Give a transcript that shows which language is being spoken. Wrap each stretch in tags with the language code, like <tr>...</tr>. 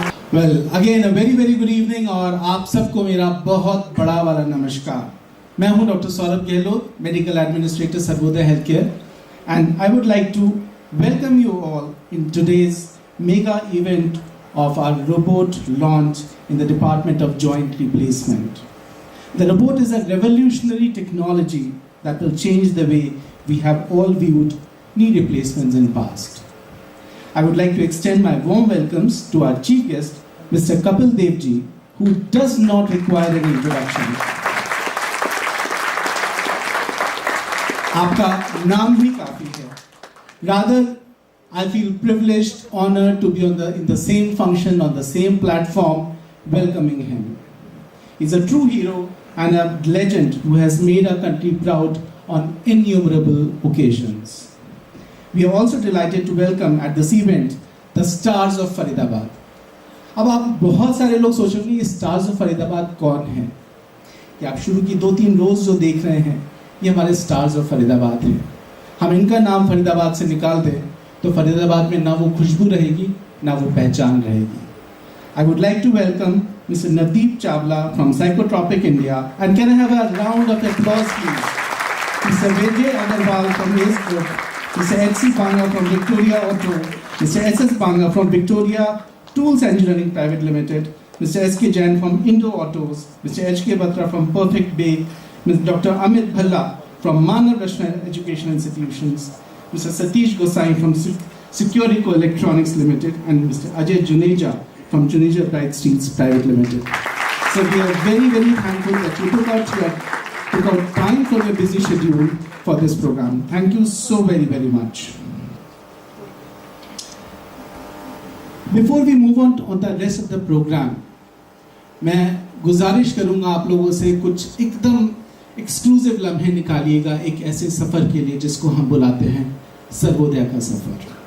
<en>Well, again a very good evening</en> <hi>और आप सबको मेरा बहुत बड़ा वाला नमस्कार। मैं हूं doctor Saurabh Gehlot, medical administrator Sarvodaya health care,</hi> <en>and I would like to welcome you all in today's mega event of our robot launch in the Department of Joint Replacement. The robot is a revolutionary technology that will change the way we have all viewed knee replacements in past. I would like to extend my warm welcomes to our chief guest, Mr. Kapil Dev ji, who does not require any introduction.</en> <hi>आपका नाम ही काफी है.</hi> <en>Rather, I feel privileged, honored to be in the same function, on the same platform, welcoming him. He's a true hero and a legend who has made our country proud on innumerable occasions. We are also delighted to welcome at this event the stars of Faridabad.</en> <hi>अब आप बहुत सारे लोग सोचेंगे ये stars of Faridabad कौन हैं? कि आप शुरू की 2-3 रोज जो देख रहे हैं ये हमारे स्टार्स ऑफ फरीदाबाद हैं. हम इनका नाम फरीदाबाद से निकाल दें तो फरीदाबाद में ना वो खुशबू रहेगी ना वो पहचान रहेगी.</hi> <en>I would like to welcome Mr. Navdeep Chawla from Psychotropic India, and can I have a round of applause please? Mr. Vijay Agarwal from Ace Group, Mr. H.C. Banga from Victoria Auto, Mr. S.S. Banga from Victoria Tools Engineering Private Limited, Mr. S.K. Jain from Indo Autos, Mr. H.K. Batra from Perfect Bake, Mr. Dr. Amit Bhalla from Manav Rashna Education Institutions, Mr. Satish Gosai from Securico Electronics Limited, and Mr. Ajay Juneja from Juneja Bright Steels Private Limited. So we are very thankful that you took out time from your busy schedule for this program. Thank you so very much. Before we move on the rest of the program,</en> <hi>मैं गुजारिश करूंगा आप लोगों से कुछ एकदम exclusive लम्हे निकालिएगा एक ऐसे सफर के लिए जिसको हम बुलाते हैं सर्वोदय का सफर.</hi>